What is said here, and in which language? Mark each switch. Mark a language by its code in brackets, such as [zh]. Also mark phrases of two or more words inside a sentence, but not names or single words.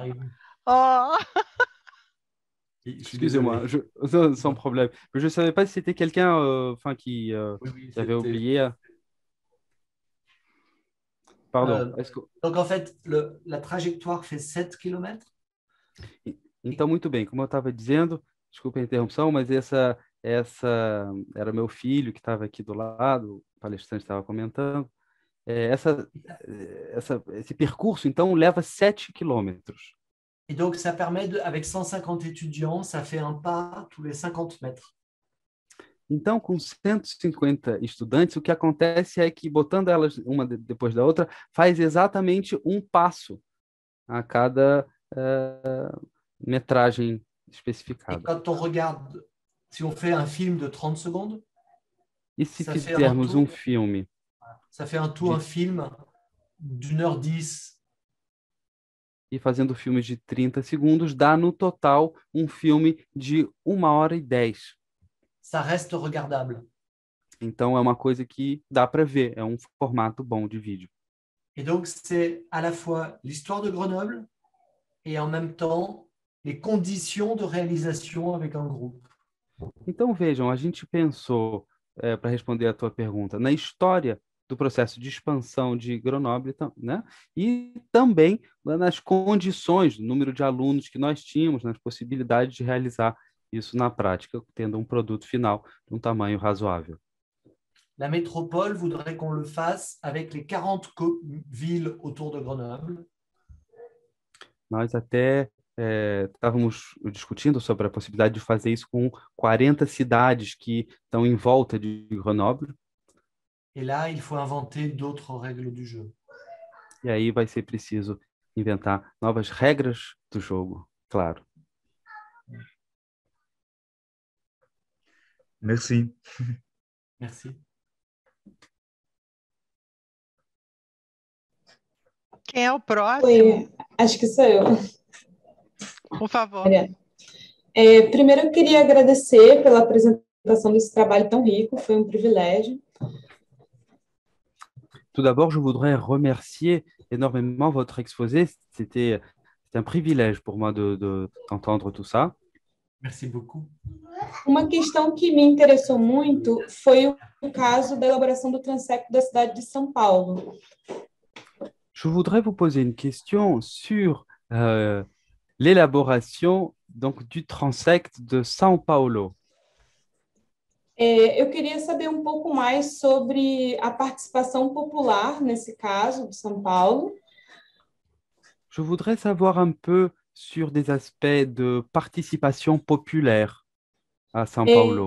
[fr] Oh. Excusez-moi, sans problème. Je ne savais pas si c'était quelqu'un qui avait oublié. Pardon. Donc, en fait, la trajectoire fait 7 km. [pt] Então, muito bem, como eu estava dizendo, desculpa a interrupção, mas essa era meu filho que estava aqui do lado, o palestrante estava comentando. Esse percurso, então, leva 7 quilômetros. [fr] Et donc, ça permet, avec 150 étudiants, ça fait un pas tous les 50 mètres. [pt] Então, com 150 estudantes, o que acontece é que, botando elas uma depois da outra, faz exatamente um passo a cada metragem especificada. [fr] Et quand on regarde, si on fait un film de 30 secondes, [pt] e se fizermos um filme? [fr] Ça fait un tout, un film d'1h10. [pt] E fazendo filmes de 30 segundos, dá no total um filme de 1h10. [fr] Ça reste regardable. [pt] Então, é uma coisa que dá para ver, é um formato bom de vídeo. [fr] Et donc, c'est à la fois l'histoire de Grenoble et en même temps les conditions de réalisation avec un groupe. [pt] Então, vejam, a gente pensou, para responder a tua pergunta, na história do processo de expansão de Grenoble, né? E também nas condições, do número de alunos que nós tínhamos, nas possibilidades de realizar isso na prática, tendo um produto final de um tamanho razoável. [fr] La métropole voudrait qu'on le fasse avec les 40 villes autour de Grenoble. [pt] Nós até estávamos discutindo sobre a possibilidade de fazer isso com 40 cidades que estão em volta de Grenoble. [fr] Et là, il faut inventer d'autres règles du jeu. [pt] E aí vai ser preciso inventar novas regras do jogo, claro. [fr] Merci. Merci. [pt] Quem é o próximo? Oi, acho que sou eu. Por favor. Primeiro, eu queria agradecer pela apresentação desse trabalho tão rico, foi um privilégio. [fr] Tout d'abord, je voudrais remercier énormément votre exposé. C'était un privilège pour moi d'entendre tout ça. Merci beaucoup. [pt] Uma questão que me interessou muito foi o caso da elaboração do transecto da cidade de São Paulo. [fr] Je voudrais vous poser une question sur l'élaboration donc du transect de São Paulo. [pt] Eu queria saber um pouco mais sobre a participação popular nesse caso de São Paulo. [fr] Je voudrais savoir un peu sur des aspects de participation populaire à São Paulo.